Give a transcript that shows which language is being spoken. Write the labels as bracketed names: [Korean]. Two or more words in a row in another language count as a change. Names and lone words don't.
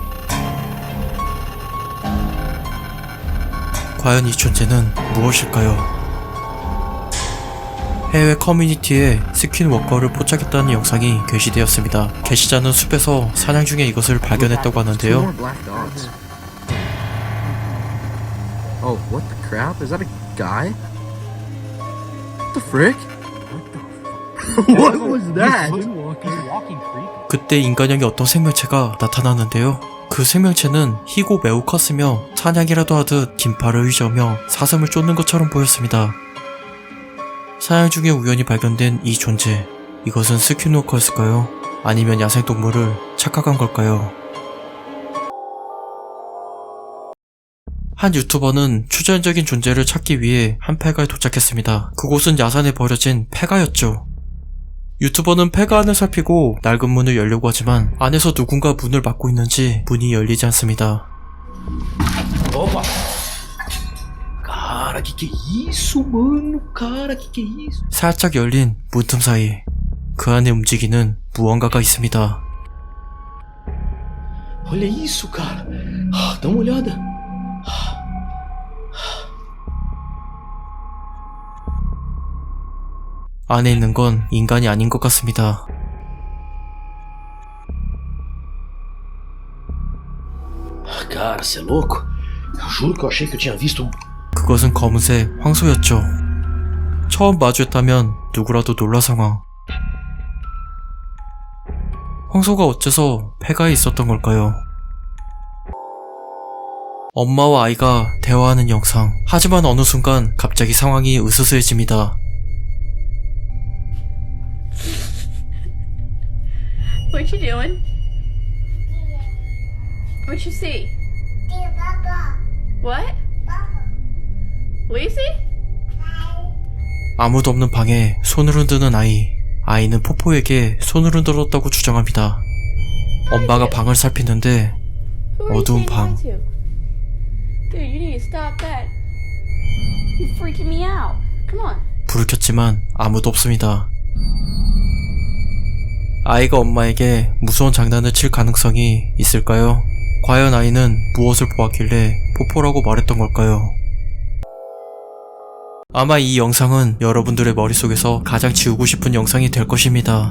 [Korean] 과연 이 존재는 무엇일까요? 해외 커뮤니티에 스킨워커를 포착했다는 영상이 게시되었습니다. 게시자는 숲에서 사냥 중에 이것을 발견했다고 하는데요. [English] Oh, what the crap? Is that a guy? What the frick? What was that? [Korean] 그때 인간형의 어떤 생명체가 나타나는데요. 그 생명체는 희고 매우 컸으며 사냥이라도 하듯 긴팔을 휘저으며 사슴을 쫓는 것처럼 보였습니다. 사냥 중에 우연히 발견된 이 존재. 이것은 스킨워커였을까요? 아니면 야생동물을 착각한 걸까요? 한 유튜버는 초자연적인 존재를 찾기 위해 한 폐가에 도착했습니다. 그곳은 야산에 버려진 폐가였죠. 유튜버는 폐가 안을 살피고 낡은 문을 열려고 하지만 안에서 누군가 문을 막고 있는지 문이 열리지 않습니다. [Portuguese] Opa! Cara, que é isso, mano? Cara, que é isso? [Korean] 살짝 열린 문틈 사이 그 안에 움직이는 무언가가 있습니다. [Portuguese] Olha isso, cara. Dá uma olhada. [Korean] 안에 있는 건 인간이 아닌 것 같습니다. [Portuguese] Cara, você é louco? Eu juro que eu achei que eu tinha visto. [Korean] 그것은 검은색 황소였죠. 처음 마주했다면 누구라도 놀랄 상황. 황소가 어째서 폐가에 있었던 걸까요? 엄마와 아이가 대화하는 영상. 하지만 어느 순간 갑자기 상황이 으스스해집니다. [English] What you doing? What you see? What? What you see? [Korean] 아무도 없는 방에 손을 흔드는 아이. 아이는 포포에게 손을 흔들었다고 주장합니다. 엄마가 방을 살피는데 [English] Who are you [Korean] 어두운 [English] saying [Korean] 방. [English] hi to? Dude, you need to stop that. You're freaking me out. Come on. [Korean] 불을 켰지만 아무도 없습니다. 아이가 엄마에게 무서운 장난을 칠 가능성이 있을까요? 과연 아이는 무엇을 보았길래 포포라고 말했던 걸까요? 아마 이 영상은 여러분들의 머릿속에서 가장 지우고 싶은 영상이 될 것입니다.